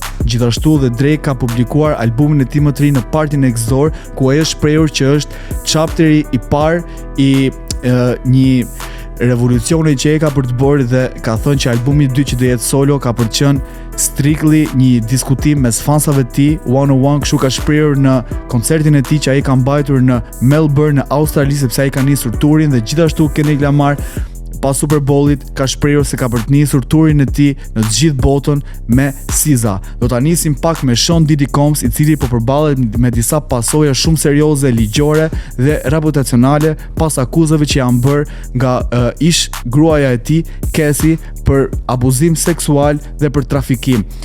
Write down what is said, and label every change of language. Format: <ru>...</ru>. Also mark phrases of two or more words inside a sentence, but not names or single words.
<sq>Gjithashtu dhe Drake ka publikuar albumin e tij më të ri në Party Next Door, ku ai është shprehur që është chapteri i parë i një revolucioni që e ka për të bërë, dhe ka thënë që albumi i dytë që do jetë solo ka për të qenë strictly një diskutim mes fansave të tij,</sq> <en>one-on-one,</en> <sq>kështu ka shprehur në koncertin e tij që ai ka mbajtur në Melbourne në Australi, sepse ai ka nisur turin. Dhe gjithashtu Kendrick Lamar pas Super Bowlit ka shprehur se ka për të nisur turin e tij në të gjithë botën me SZA. Do ta nisim pak me Sean Diddy Combs, i cili po përballet me disa pasoja shumë serioze ligjore dhe reputacionale pas akuzave që janë bërë nga ish gruaja e tij, Cassie, për abuzim seksual dhe për trafikim.</sq>